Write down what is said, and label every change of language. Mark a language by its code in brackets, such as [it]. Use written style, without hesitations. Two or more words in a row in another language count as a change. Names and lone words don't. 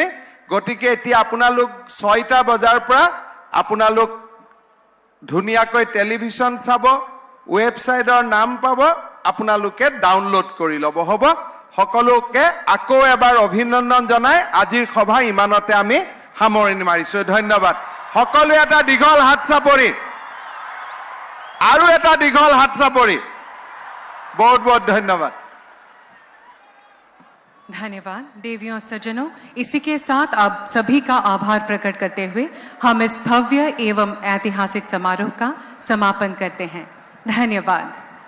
[as] গতিকে এতিয়া আপোনালোক 6টা বজাৰ পৰা আপোনালোক ধুনীয়াকৈ টেলিভিছন চাব, ৱেবছাইটৰ নাম পাব, আপোনালোকে ডাউনলোড কৰি ল'ব। হ'ব? সকলোকে আকৌ এবাৰ অভিনন্দন জনাই আজিৰ সভা ইমানতে আমি সামৰণি মাৰিছোঁ। ধন্যবাদ। সকলোৱে এটা দীঘল হাত চাপৰি, আৰু এটা দীঘল হাত চাপৰি। বহুত বহুত ধন্যবাদ। [hi] धन्यवाद। देवियों और सज्जनों, इसी के साथ अब सभी का आभार प्रकट करते हुए हम इस भव्य एवं ऐतिहासिक समारोह का समापन करते हैं। धन्यवाद।